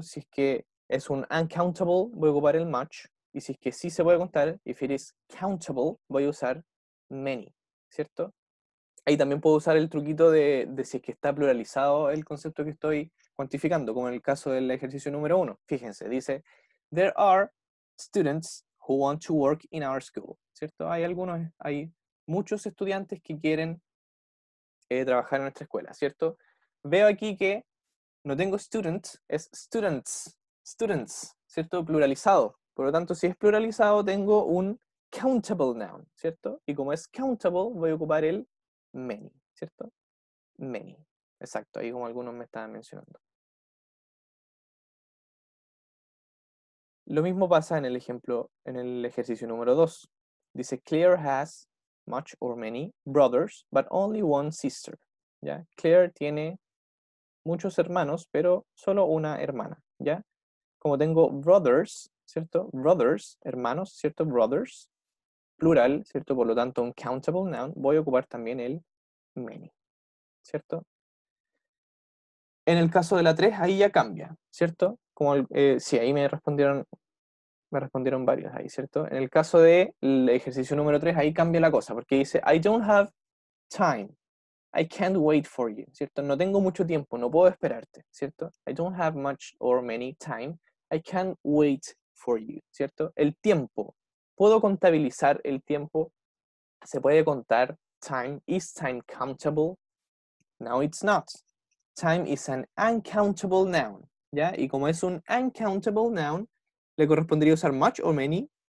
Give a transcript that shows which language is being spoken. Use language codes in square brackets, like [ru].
[es] Si es que es un uncountable, voy a ocupar el much, y si es que sí se puede contar, [en] if it is countable, [es] voy a usar many, ¿cierto? Ahí también puedo usar el truquito de si es que está pluralizado el concepto que estoy cuantificando, como en el caso del ejercicio número 1. Fíjense, dice, [en] there are students who want to work in our school, [es] ¿cierto? Hay muchos estudiantes que quieren trabajar en nuestra escuela, ¿cierto? Veo aquí que no tengo students, es students, ¿cierto? Pluralizado. Por lo tanto, si es pluralizado, tengo un countable noun, ¿cierto? Y como es countable, voy a ocupar el many, ¿cierto? Many. Exacto, ahí como algunos me estaban mencionando. Lo mismo pasa en el ejemplo, en el ejercicio número 2. Dice, [en] Claire has much or many brothers, but only one sister. [es] ¿Ya? Claire tiene muchos hermanos, pero solo una hermana, ¿ya? Como tengo brothers, ¿cierto? Brothers, hermanos, ¿cierto? Brothers, plural, ¿cierto? Por lo tanto, un countable noun, voy a ocupar también el many, ¿cierto? En el caso de la 3, ahí ya cambia, ¿cierto? Sí, ahí me respondieron varios ahí, ¿cierto? En el caso del ejercicio número 3, ahí cambia la cosa, porque dice, [en] I don't have time. I can't wait for you, [es] ¿cierto? No tengo mucho tiempo, no puedo esperarte, ¿cierto? [en] I don't have much or many time. I can't wait for you, [es] ¿cierto? El tiempo. ¿Puedo contabilizar el tiempo? ¿Se puede contar [en] time? Is time countable? No, it's not. Time is an uncountable noun, [es] ¿ya? Y como es un uncountable noun, ¿le correspondería usar much or many?